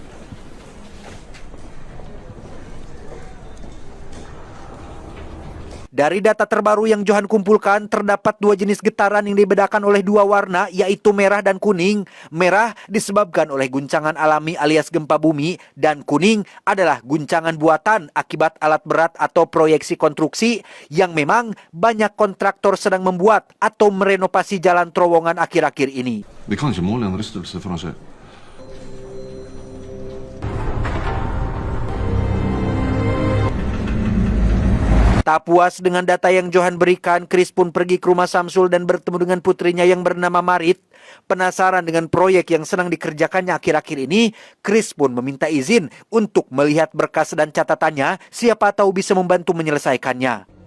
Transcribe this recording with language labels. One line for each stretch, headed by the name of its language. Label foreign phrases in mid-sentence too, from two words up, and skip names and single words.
Indonesian: Dari data terbaru yang Johan kumpulkan, terdapat 2 jenis getaran yang dibedakan oleh 2 warna, yaitu merah dan kuning. Merah disebabkan oleh guncangan alami alias gempa bumi, dan kuning adalah guncangan buatan akibat alat berat atau proyeksi konstruksi yang memang banyak kontraktor sedang membuat atau merenovasi jalan terowongan akhir-akhir ini.
Norwegian: Vi kan ikke måle en rystelse for å se.
Indonesian: Tak puas dengan data yang Johan berikan, Chris pun pergi ke rumah Samsul dan bertemu dengan putrinya yang bernama Marit. Penasaran dengan proyek yang sedang dikerjakannya akhir-akhir ini, Chris pun meminta izin untuk melihat berkas dan catatannya, siapa tahu bisa membantu menyelesaikannya.